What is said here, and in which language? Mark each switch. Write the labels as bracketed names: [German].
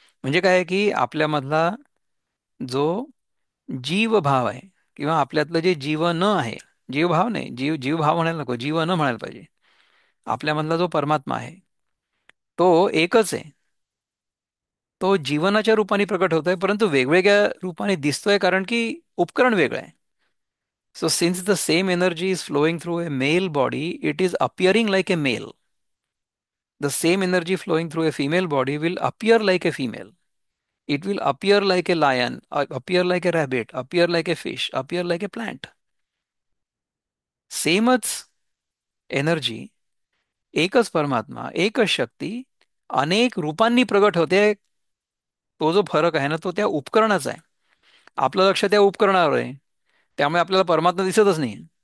[Marathi] म्हणजे काय आहे की आपल्यामधला जो जीवभाव आहे किंवा आपल्यातलं जे जीवन आहे, जीवभाव नाही, जीवभाव म्हणायला नको, जीवन म्हणायला पाहिजे. आपल्यामधला जो परमात्मा आहे तो एकच आहे. तो जीवनाच्या रूपाने प्रकट होतोय परंतु वेगवेगळ्या रूपाने दिसतोय कारण की उपकरण वेगळं आहे. [English] So since the same energy is flowing through a male body, it is appearing like a male. The same energy flowing through a female body will appear like a female. It will appear like a lion, appear like a rabbit, appear like a fish, appear like a plant. [Marathi] सेमच energy, एकच परमात्मा, एकच शक्ती अनेक रूपांनी प्रगट होते. तो जो फरक आहे ना तो त्या उपकरणाचा आहे. आपलं लक्ष त्या उपकरणावर आहे त्यामुळे आपल्याला परमात्मा दिसतच नाही.